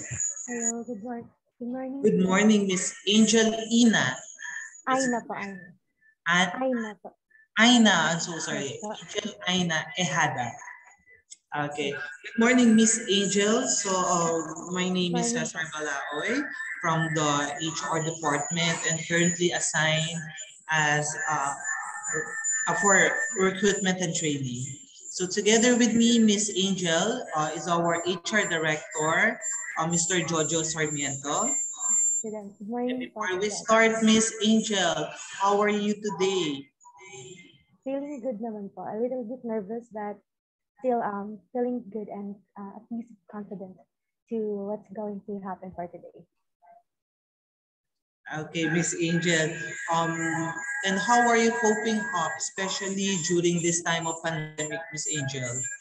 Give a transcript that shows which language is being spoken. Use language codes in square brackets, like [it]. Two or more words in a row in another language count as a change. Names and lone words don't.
[en] Hello, good morning. Good morning. Good morning, Miss Angel Ina. Aina po, Aina. Aina po. Aina, I'm so sorry. Angel Aina Ehada. Okay. Good morning, Miss Angel. So my name is Cesar Balaoy from the HR department and currently assigned as for recruitment and training. So together with me, Miss Angel is our HR director, Mr. Jojo Sarmiento. Good morning. Before we start, Miss Angel, how are you today? Feeling good [tl] naman po. [en] A little bit nervous, but still feeling good and at least confident to what's going to happen for today. Okay, Miss Angel. And how are you coping up, especially during this time of pandemic, Miss Angel?